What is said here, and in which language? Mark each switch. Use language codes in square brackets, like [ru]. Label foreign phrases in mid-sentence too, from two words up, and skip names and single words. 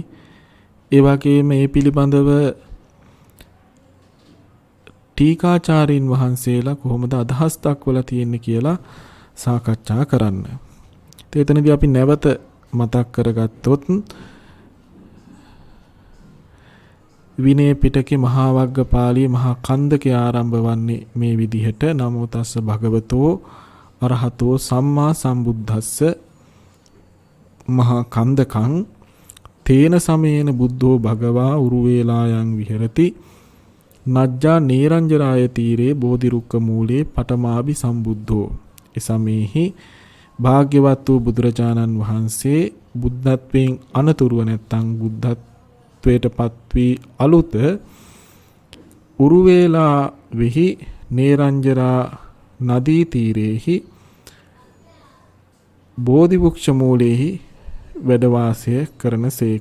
[si] ඒ වගේම මේ පිළිබඳව ටීකාචාරීන් වහන්සේලා කොහොමද අදහස් දක්වලා තියෙන්නේ කියලා සාකච්ඡා කරන්න. එතනදී අපි නැවත මතක් කරගත්තොත් විනය පිටකේ මහා වග්ගපාළී මහා කන්දකේ ආරම්භ වන්නේ මේ විදිහට. [pi] නමෝ තස්ස භගවතෝ අරහතෝ සම්මා සම්බුද්දස්ස මහා කන්දකං තේන සමේන බුද්ධෝ භගවා උරුවේලායන් විහෙරති නජ්ජා නේරංජරාය තීරේ බෝධිරුක්ක මූලේ පඨමාභි සම්බුද්ධෝ. [si] එසමෙහි භාග්‍යවත් වූ බුදුරජාණන් වහන්සේ බුද්ධත්වයෙන් අනතුරුව නැත්තම් බුද්ධත්වයටපත් වී අලුත උරුවේලා වෙහි නේරංජරා නදී තීරේහි බෝධි වෘක්ෂ මූලෙහි වැඩ වාසය කරනසේක.